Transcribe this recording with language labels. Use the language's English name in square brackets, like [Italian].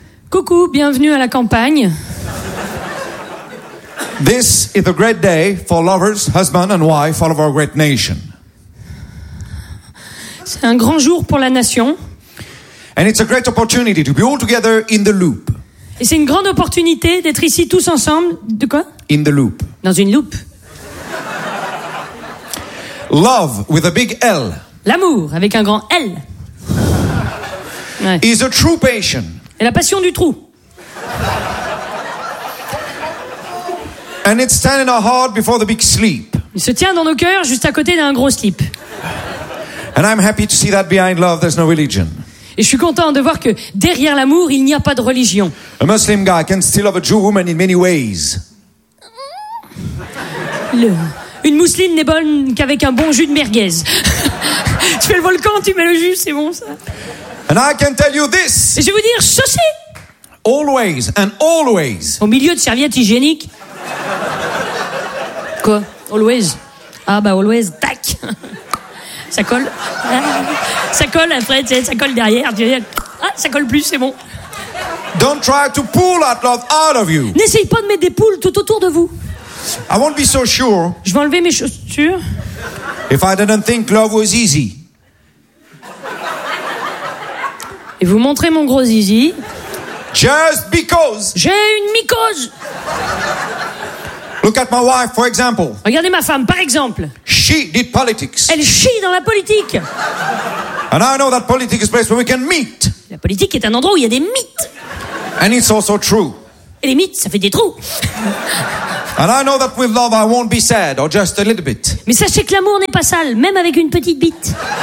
[French] Coucou, bienvenue à la campagne. [English] This is a great day for lovers, husband and wife, all of our great nation. [French] C'est un grand jour pour la nation. [English] And it's a great opportunity to be all together in the loop. [French] Et c'est une grande opportunité d'être ici tous ensemble. De quoi? [English] In the loop. [French] Dans une loop. [English] Love with a big L. [French] L'amour avec un grand L. [English] Ouais. Is a true passion. [French] Et la passion du trou. [English] And it's standing our heart before the big sleep. [French] Il se tient dans nos cœurs juste à côté d'un gros slip. [English] And I'm happy to see that behind love, there's no religion. [French] Et je suis content de voir que derrière l'amour, il n'y a pas de religion. [English] A Muslim guy can still love a Jew woman in many ways. [French] Une mousseline n'est bonne qu'avec un bon jus de merguez. Tu fais le volcan, tu mets le jus, c'est bon ça. [English] And I can tell you this. [French] Et je vais vous dire ceci. [English] Always and always. [French] Au milieu de serviettes hygiéniques. Quoi? Always. Ah bah always, tac. Ça colle. Ça colle après, ça colle derrière. Ah, ça colle plus, c'est bon. [English] Don't try to pull that love out of you. [French] N'essaye pas de mettre des poules tout autour de vous. [English] I won't be so sure. [French] Je vais enlever mes chaussures. [English] If I didn't think love was easy. [French] Et vous montrez mon gros zizi. [English] Just because. [French] J'ai une mycose. [English] Look at my wife, for example. [French] Regardez ma femme, par exemple. [English] She did politics. [French] Elle chie dans la politique. [English] And I know that politics is a place where we can meet. [French] La politique est un endroit où il y a des mythes. [English] And it's also true. [French] Et les mythes, ça fait des trous. [English] And I know that with love, I won't be sad, or just a little bit. [French] Mais sachez que l'amour n'est pas sale, même avec une petite bite.